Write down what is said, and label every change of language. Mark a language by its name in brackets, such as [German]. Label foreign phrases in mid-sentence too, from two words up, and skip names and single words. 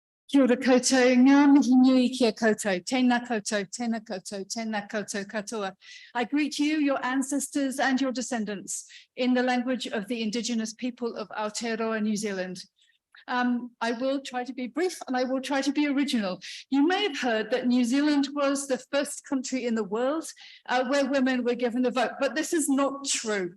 [Māori] Kia ora koutou, ngā mihi nui kia koutou, tēnā koutou, tēnā koutou, tēnā koutou katoa. [English] I greet you, your ancestors and your descendants in the language of the indigenous people of Aotearoa, New Zealand. I will try to be brief and I will try to be original. You may have heard that New Zealand was the first country in the world where women were given the vote, but this is not true.